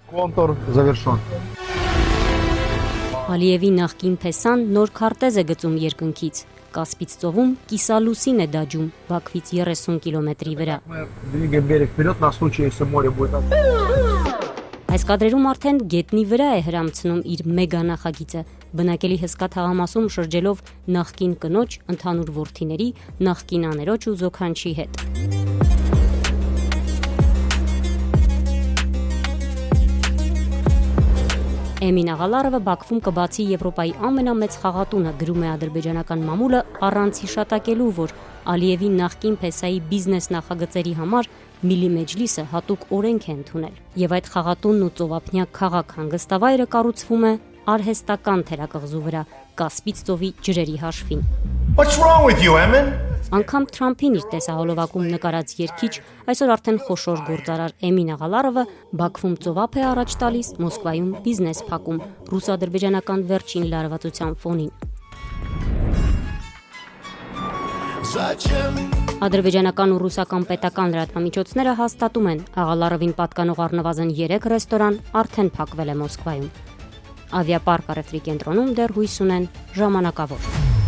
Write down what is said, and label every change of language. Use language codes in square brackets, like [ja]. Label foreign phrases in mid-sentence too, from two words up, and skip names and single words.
[ru] Контур завершен. [hy] Ալիևի նախկին փեսան նոր քարտեզ է գծում երկնքից։ Կասպից ծովում կիսալուսին է դաջում Բաքվից 30 կիլոմետրի վրա։ [ru] Мы двигаем берег вперед на случай, если море будет. [hy] Այս կադրերում արդեն գետնի վրա է հրամցնում իր մեգա նախագիծը։ Բնակելի հսկա թաղամասում շրջելով նախկին կնոջ, ընդհանուր որդիների, նախկին աներոջ ու զոքանչի հետ։ Էմին Աղալարովը Բաքվում կբացի Եվրոպայի ամենամեծ խաղատունը, գրում է ադրբեջանական մամուլը, առանց հիշատակելու, որ Ալիևի նախկին փեսայի բիզնես նախագծերի համար Միլի Մեջլիսը հատուկ օրենք է ընդունել։ Եվ այդ խաղատունն ու ծովափնյա քաղաք հանգստավայրը կառուցվում է արհեստական թերակղզու վրա, Կասպից ծովի ջրերի հաշվին։ [en] What's wrong with you, Emin? [hy] Անգամ Թրամփին իր տեսահոլովակում նկարած երգիչ, այսօր արդեն խոշոր գործարար Էմին Աղալարովը Բաքվում ծովափ է առաջ տալիս, Մոսկվայում բիզնես փակում, ռուս-ադրբեջանական վերջին լարվածության ֆոնին։ Ադրբեջանական ու ռուսական պետական լրատվամիջոցները հաստատում են, Աղալարովին պատկանող առնվազն 3 ռեստորան արդեն փակվել է Մոսկվայում։ Ավիապարկ առևտրի կենտրոնում դեռ հույս ունեն ժամանակավոր։